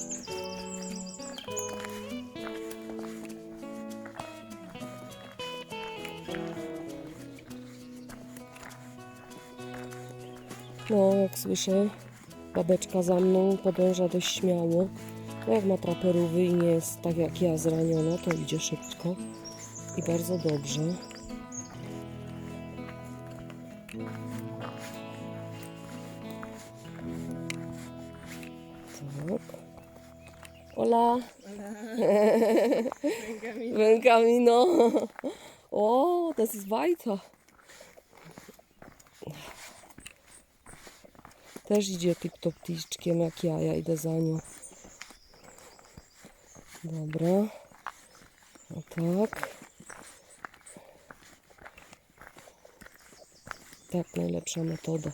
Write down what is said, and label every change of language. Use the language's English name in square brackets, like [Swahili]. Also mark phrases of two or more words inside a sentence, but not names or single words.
[Polish] No, jak słyszę, babeczka za mną podąża dość śmiało. No, jak ma traperówy i nie jest tak jak ja zraniona, to idzie szybko i bardzo dobrze. Tak. [Spanish] Hola. Ven camino. [German] Oh, das ist weiter. [Polish] Też idzie tip-top-ticzkiem jak ja idę za nią. Dobra. O tak. Tak, najlepsza metoda.